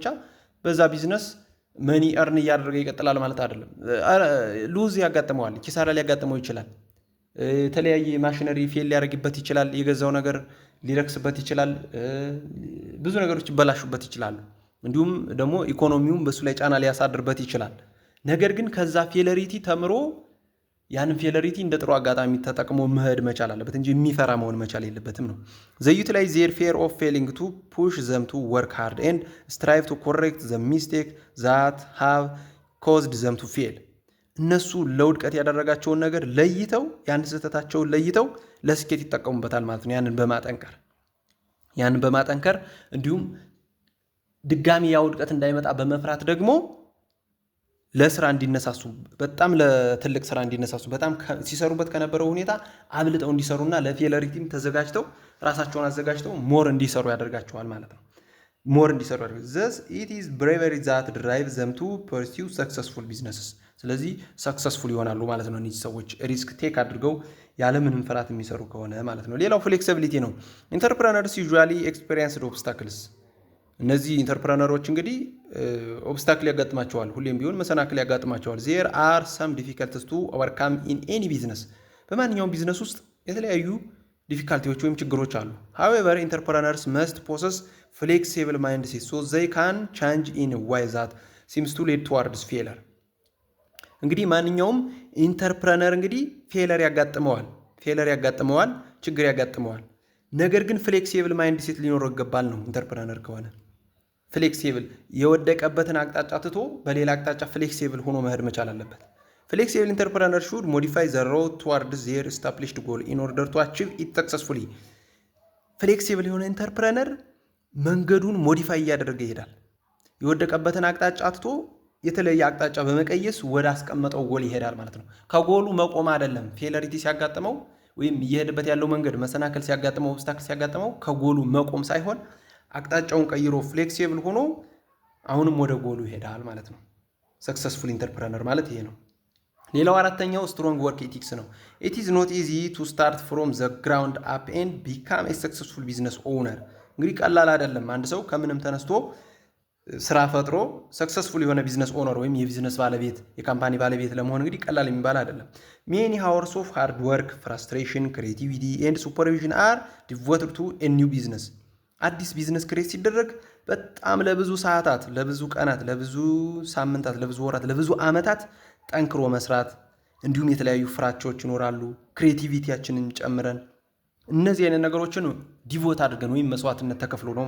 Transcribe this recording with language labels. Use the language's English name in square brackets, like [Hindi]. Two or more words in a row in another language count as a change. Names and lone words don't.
[Amharic] በዛ [English] business money earn [Amharic] እያደረገ ይቀጥላል ማለት አይደለም። ሉዝ ያጋጥመዋል፣ ኪሳራ ሊያጋጥመው ይችላል። የተለያየ [English] machinery fail [Amharic] ሊያደርግበት ይችላል። የገዛው ነገር ሊረክስበት ይችላል። ብዙ ነገሮች ይበላሹበት ይችላሉ። እንዲሁም ደግሞ ኢኮኖሚውም በሱ ላይ ጫና ሊያሳድርበት ይችላል። ነገር ግን ከዛ ፌለሪቲ ተምሮ ያንን ፌለሪቲ እንደ ጥሩ አጋጣሚ ተጠቅሞ መሄድ መቻል አለበት እንጂ የሚፈራ መሆን መቻል የለበትም ነው። [English] they utilize their fear of failing to push them to work hard and strive to correct the mistake that have caused them to fail። [Amharic] እነሱ ለውድቀት ያደረጋቸውን ነገር ለይተው ያን ስህተታቸውን ለይተው ለስኬት ይጠቀሙበታል ማለት ነው። ያንን በማጠንከር እንዲሁም ድጋሚ ያ ውድቀት እንዳይመጣ በመፍራት ደግሞ ለስራ እንዲነሳሱ፣ በጣም ለትልቅ ስራ እንዲነሳሱ፣ በጣም ሲሰሩበት ከነበረው ሁኔታ አብልጠው እንዲሰሩና ለፌለሪቲም ተዘጋጅተው ራሳቸውን አዘጋጅተው ሞር እንዲሰሩ ያደርጋቸዋል ማለት ነው። [English] thus it is bravery that drives them to pursue successful businesses። [Amharic] ስለዚህ ሰክሰስፉል ይሆናሉ ማለት ነው እነዚህ ሰዎች ሪስክ ቴክ አድርገው ያለምንም ፍርሃት የሚሰሩ ከሆነ ማለት ነው። ሌላው ፍሌክሲቢሊቲ ነው። [English] entrepreneurs usually experienced obstacles። [Amharic] እነዚህ ኢንተርፕረነሮች እንግዲህ ኦብስታክል ያጋጥማቸዋል፣ ሁሌም ቢሆን መሰናክል ያጋጥማቸዋል። [English] there are some difficulties to overcome in any business። [Amharic] በማንኛውም ቢዝነስ ውስጥ የተለያዩ ዲፊካልቲዎች ወይም ችግሮች አሉ። [English] however entrepreneurs must possess flexible mindset so they can change in a way that seems to lead towards failure። [Amharic] እንግዲህ ማንኛውም ኢንተርፕረነር እንግዲህ ፌለር ያጋጥመዋል፣ ችግር ያጋጥመዋል። ነገር ግን [English] flexible mind set [Amharic] ሊኖረው ይገባል ነው። ኢንተርፕረነር ከሆነ ፍሌክሲብል የወደቀበትን አቅጣጫ ትቶ በሌላ አቅጣጫ ፍሌክሲብል ሆኖ መሄድ መቻል አለበት። [English] flexible entrepreneur should modify the road towards their established goal in order to achieve it successfully። [Amharic] ፍሌክሲብል የሆነ ኢንተርፕረነር መንገዱን ሞዲፋይ እያደረገ ይሄዳል። የወደቀበትን አቅጣጫ ትቶ የተለየ አቅጣጫ በመቀየስ ወደ አስቀመጠው ጎል ይሄዳል ማለት ነው። ከጎሉ መቆም አይደለም። ፌለሪቲ ሲያጋጥመው ወይም እየሄደበት ያለው መንገድ መሰናከል ሲያጋጥመው፣ ኦብስታክል ሲያጋጥመው ከጎሉ መቆም ሳይሆን አቅጣጫውን ቀይሮ ፍሌክሲብል ሆኖ አሁንም ወደ ጎሉ ይሄዳል ማለት ነው። [English] successful entrepreneur [Amharic] ማለት ይሄ ነው። ሌላው አራተኛው [English] strong work ethics [Amharic] ነው። [English] it is not easy to start from the ground up and become a successful business owner። [Amharic] እንግዲህ ቀላል አይደለም አንድ ሰው ከምንም ተነስቶ ስራ ፈጥሮ ሰክሰስፉል የሆነ [English] business owner [Amharic] ወይም የቢዝነስ ባለቤት የካምፓኒ ባለቤት ለመሆን እንግዲህ ቀላል የሚባል አይደለም። [English] many hours of hard work, frustration, creativity and supervision are devoted to a new business። [Amharic] አዲስ [English] business create [Amharic] ሲደረግ በጣም ለብዙ ሰዓታት፣ ለብዙ ቀናት፣ ለብዙ ሳምንታት፣ ለብዙ ወራት፣ ለብዙ ዓመታት ጠንክሮ መስራት እንዲሁም የተለያዩ ፍራቻዎች ይኖራሉ። ክሬቲቪቲያችንን ጨምረን እነዚህ አይነት ነገሮችን ዲቮት አድርገን ወይም መስዋዕትነት ተከፍሎ ነው